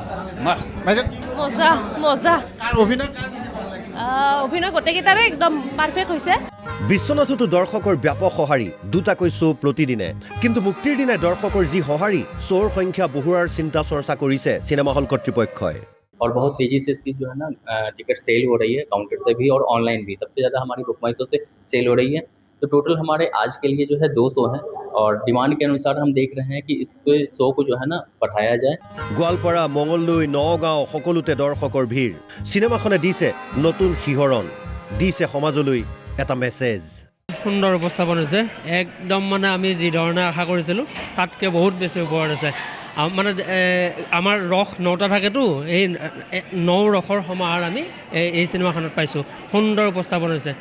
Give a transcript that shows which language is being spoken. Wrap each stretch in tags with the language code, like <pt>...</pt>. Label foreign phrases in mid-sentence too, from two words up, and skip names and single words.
<as>মজা মজা অভিনয় অভিনয় গোটেইকেইটাৰে একদম পাৰফেক্ট হৈছে বিশ্বনাথতো দৰ্শকৰ ব্যাপক সঁহাৰি দুটাকৈ শ্ব' প্ৰতিদিনে কিন্তু মুক্তিৰ দিনাই দৰ্শকৰ যি সঁহাৰি শ্ব'ৰ সংখ্যা বহুৱাৰ চিন্তা চৰ্চা কৰিছে চিনেমা হল কৰ্তৃপক্ষই</as> <hi>और बहुत तेजी से इसकी जो है ना टिकट सेल हो रही है काउंटर पे भी और ऑनलाइन भी सबसे ज़्यादा हमारी बुक माई शो से सेल हो रही है तो टोटल हमारे आज के लिए जो है 2 शो हैं और डिमांड के अनुसार हम देख रहे हैं कि इसके शो को जो है ना बढ़ाया जाए</hi> <as>গোৱালপাৰা মঙলদৈ নগাঁও সকলোতে দৰ্শকৰ ভিৰ চিনেমাখনে দিছে নতুন শিহৰণ দিছে সমাজলৈ এটা মেছেজ সুন্দৰ উপস্থাপন হৈছে একদম মানে আমি যি ধৰণে আশা কৰিছিলোঁ তাতকৈ বহুত বেছি ওপৰত আছে মানে আমাৰ ৰস 9টা থাকেতো এই 9 ৰসৰ সমাহাৰ আমি এই চিনেমাখনত পাইছোঁ সুন্দৰ উপস্থাপন হৈছে</as>